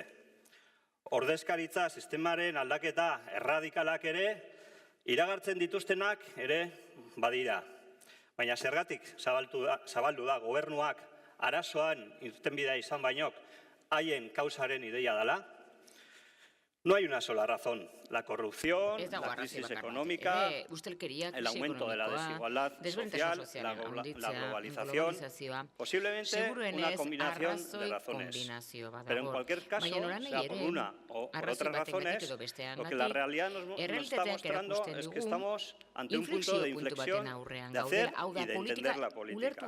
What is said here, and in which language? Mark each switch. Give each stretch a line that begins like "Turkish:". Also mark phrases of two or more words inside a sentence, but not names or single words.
Basque: Ordezkaritza sistemaren aldaketa erradikalak ere iragartzen dituztenak ere badira. Baina zergatik zabaldu da gobernuak arazoan irtenbidea izan bainok haien kausaren ideia dela?
Spanish: No hay una sola razón. La corrupción, la crisis económica, el aumento de la desigualdad social, la globalización, posiblemente una combinación de razones. Pero en cualquier caso, sea por una o por otras razones, lo que la realidad nos está mostrando es que estamos ante un punto de inflexión de hacer y de entender la política.